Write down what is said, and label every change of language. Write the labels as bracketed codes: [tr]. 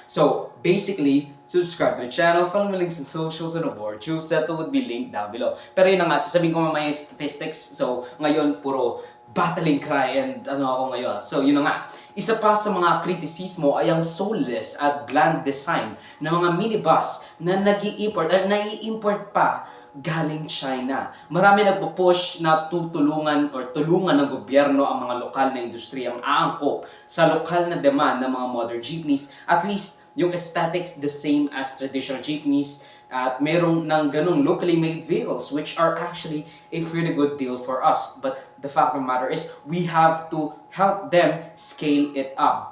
[en] So, basically, subscribe to the channel, follow my links in socials and more. Choose that would be linked down below. [tl] Pero yun na nga, sasabihin ko mamaya yung statistics. So, ngayon, puro battling cry and ako ngayon. So, yun na nga. Isa pa sa mga kritisismo ay ang soulless at bland design ng mga minibus na nai-import pa galing China. Marami nagpo-push na tulungan ng gobyerno ang mga lokal na industriyang aangkop sa lokal na demand ng mga modern jeepneys. [en] At least, yung aesthetics the same as traditional jeepneys [tl] at merong ng ganong [en] locally made vehicles which are actually a pretty good deal for us. But the fact of the matter is, we have to help them scale it up.